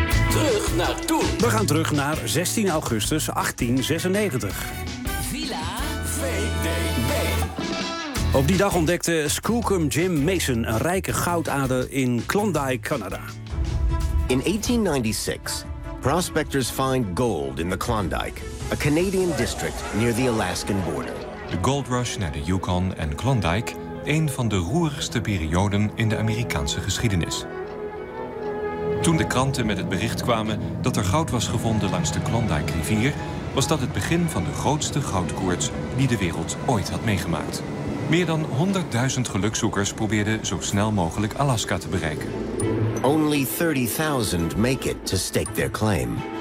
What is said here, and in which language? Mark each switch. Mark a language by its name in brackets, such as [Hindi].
[Dutch] Terug naar toen. We gaan terug naar 16 augustus 1896. Villa VD. Op die dag ontdekte Skookum Jim Mason een rijke goudader in Klondike, Canada. [English] In 1896, prospectors find gold in the Klondike, a Canadian district near the Alaskan border. [Dutch] De gold rush naar de Yukon en Klondike, een van de roerigste perioden in de Amerikaanse geschiedenis. Toen de kranten met het bericht kwamen dat er goud was gevonden langs de Klondike rivier, was dat het begin van de grootste goudkoorts die de wereld ooit had meegemaakt. Meer dan 100.000 gelukzoekers probeerden zo snel mogelijk Alaska te bereiken. [English] Only 30.000 make it to stake their claim.